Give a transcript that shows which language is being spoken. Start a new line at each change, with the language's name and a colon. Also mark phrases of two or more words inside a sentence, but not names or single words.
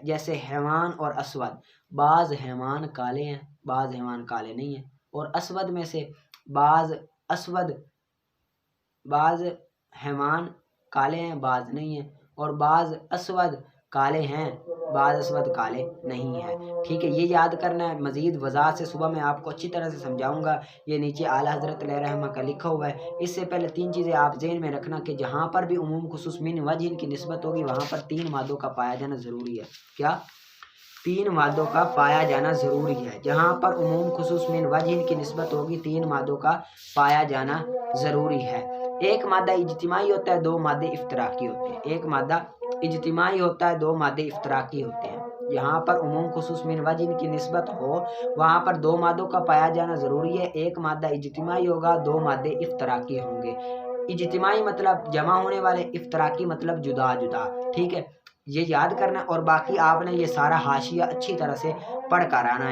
Urdu: جیسے حیوان اور اسود، بعض حیوان کالے ہیں، بعض حیوان کالے نہیں ہیں، اور اسود میں سے بعض حیوان کالے ہیں، بعض نہیں ہیں، اور بعض اسود کالے ہیں، بعض اسود کالے نہیں ہیں۔ ٹھیک ہے؟ یہ یاد کرنا ہے۔ مزید وضاحت سے صبح میں آپ کو اچھی طرح سے سمجھاؤں گا۔ یہ نیچے اعلیٰ حضرت علیہ رحمہ کا لکھا ہوا ہے۔ اس سے پہلے 3 چیزیں آپ ذہن میں رکھنا کہ جہاں پر بھی عموم خصوص من وجہ کی نسبت ہوگی وہاں پر 3 مادوں کا پایا جانا ضروری ہے۔ کیا؟ 3 مادوں کا پایا جانا ضروری ہے۔ جہاں پر عموم خصوص من وجہ کی نسبت ہوگی 3 مادوں کا پایا جانا ضروری ہے۔ ایک مادہ اجتماعی ہوتا ہے، 2 مادے افتراقی ہوتے ہیں۔ ایک مادہ اجتماعی ہوتا ہے، 2 مادے افتراقی ہوتے ہیں۔ یہاں پر عموم خصوص من وجہ کی نسبت ہو وہاں پر 2 مادوں کا پایا جانا ضروری ہے۔ ایک مادہ اجتماعی ہوگا، 2 مادے افتراقی ہوں گے۔ اجتماعی مطلب جمع ہونے والے، افتراقی مطلب جدا جدا۔ ٹھیک ہے؟ یہ یاد کرنا، اور باقی آپ نے یہ سارا حاشیہ اچھی طرح سے پڑھ کر آنا ہے۔